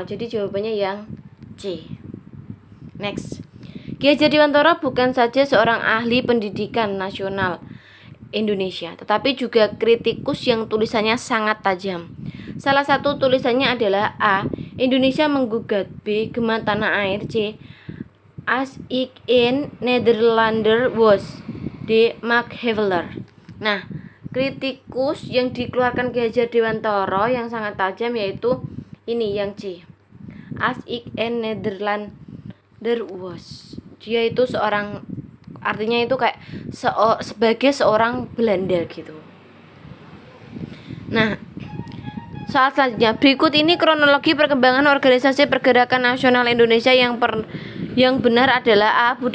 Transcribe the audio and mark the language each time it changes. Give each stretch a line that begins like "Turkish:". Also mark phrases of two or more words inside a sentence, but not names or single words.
Indonesian: Jadi jawabannya yang C. Next. Ki Hajar Dewantara bukan saja seorang ahli pendidikan nasional Indonesia, tetapi juga kritikus yang tulisannya sangat tajam. Salah satu tulisannya adalah A. Indonesia menggugat, B. Gema tanah air, C.
Dutch: As ik in Nederlander was, D. Max Havelaar.
Indonesian: Nah, kritikus yang dikeluarkan Ki Hajar Dewantara yang sangat tajam yaitu ini yang C.
Dutch: As ik in Nederlander was.
Indonesian: Dia itu seorang artinya itu kayak sebagai seorang Belanda gitu. Nah, soal selanjutnya, berikut ini kronologi perkembangan organisasi pergerakan nasional Indonesia yang benar adalah: A.